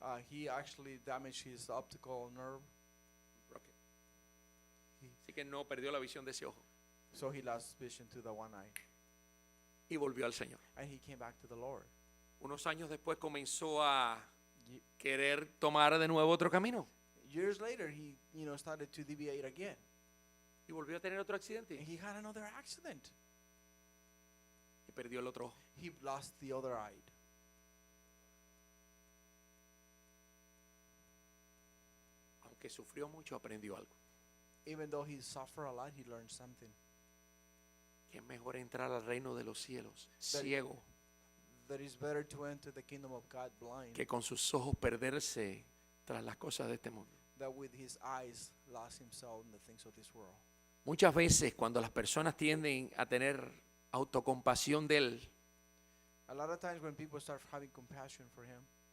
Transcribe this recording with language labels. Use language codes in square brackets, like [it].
[en] He actually damaged his optical nerve, Broke it. [es] Así que no perdió la visión de ese ojo. [en] so he lost vision to the one eye. [es] Y volvió al Señor. [en] And he came back to the Lord. [es] Unos años después comenzó a Ye- querer tomar de nuevo otro camino. [en] Years later, he started to deviate again. [es] Y volvió a tener otro [en] And [es] accidente. [en] he had another accident. [es] Y perdió el otro ojo. [en] He lost the other eye. [es] Aunque sufrió mucho, aprendió algo. [en] Even though he suffered a lot, he learned something. [es] Que es mejor entrar al reino de los cielos [en] That- [es] ciego [en] That it's better to enter the kingdom of God blind [es] que con sus ojos perderse tras las cosas de este mundo. [en] than with his eyes lost himself in the things of this world. [es] Muchas veces cuando las personas tienden a tener autocompasión de él, [en] A lot of times when people start having compassion for him,